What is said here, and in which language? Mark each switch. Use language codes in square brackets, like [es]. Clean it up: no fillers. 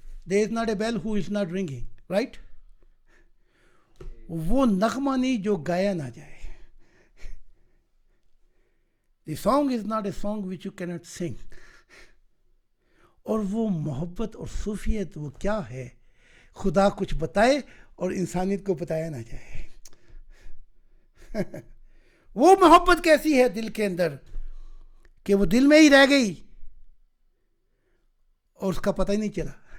[en] There is not a bell who is not ringing, right. [ur] وہ نغمہ نہیں جو گایا نہ جائے. [en] The song is not a song which you can not sing. [ur] اور وہ محبت اور صوفیت وہ کیا ہے, خدا کچھ بتائے اور انسانیت کو بتایا نہ جائے. وہ محبت کیسی ہے دل کے اندر کہ وہ دل میں ہی رہ گئی اور اس کا پتہ ہی نہیں چلا.